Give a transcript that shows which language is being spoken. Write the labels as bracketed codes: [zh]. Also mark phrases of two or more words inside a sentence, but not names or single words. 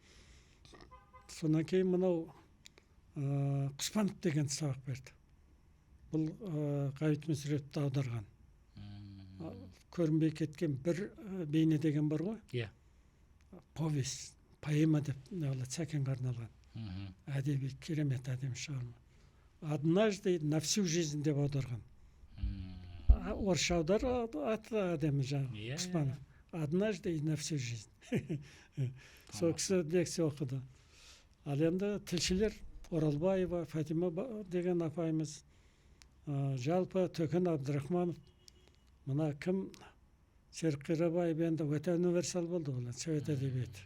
[kk] Сонан кейін мынау Құспанов деген сабақ берді. Бұл Ғабит Мүсіреповті аударған. Көрінбей кеткен бір бейне деген бар ғой? Иә. Повесть, поэма деп Сәкенге арналған. Әдеби, керемет әдемі шығарма. [ru] Однажды на всю жизнь [kk] деп аударған. Орысша аудар аты әдемі жаңағы Құспанов. [ru] Однажды на всю жизнь. [kk] Сол кісі лекция оқыды. Ал енді тілшілер Оралбаева, Фатима деген апайымыз, жалпы Төкен Абдрахманов, мына кім Серік Қирабаев енді өте универсал болды олар, совет әдебиеті.